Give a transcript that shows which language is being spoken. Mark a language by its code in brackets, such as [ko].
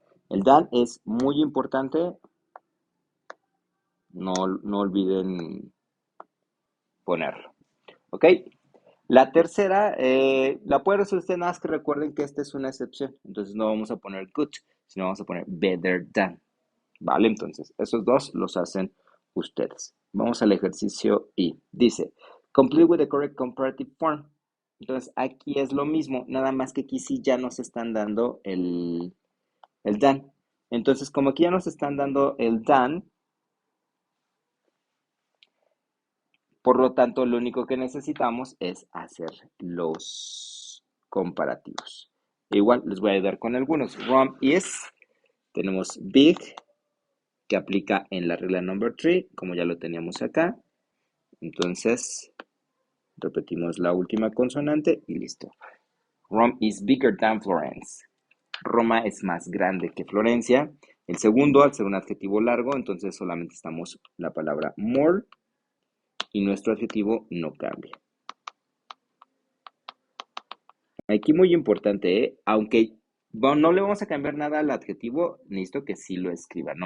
[es] El than es muy importante, no olviden ponerlo. ¿Ok? La tercera, la puede resolver usted, nada más que recuerden que esta es una excepción. Entonces no vamos a poner good, sino vamos a poner [en] better than. [es] ¿Vale? Entonces, esos dos los hacen ustedes. Vamos al ejercicio I. Dice, [en] complete with the correct comparative form. [es] Entonces, aquí es lo mismo, nada más que aquí sí ya nos están dando el than. Entonces, como aquí ya nos están dando el than, por lo tanto, lo único que necesitamos es hacer los comparativos. Igual les voy a ayudar con algunos. Rom is, tenemos big, que aplica en la regla number 3, como ya lo teníamos acá. Entonces, repetimos la última consonante y listo. [en] Rome is bigger than Florence. [es] Roma es más grande que Florencia. El segundo, al ser un adjetivo largo, entonces solamente estamos la palabra more y nuestro adjetivo no cambia. Aquí muy importante, aunque bueno, no le vamos a cambiar nada al adjetivo, necesito que sí lo escriban.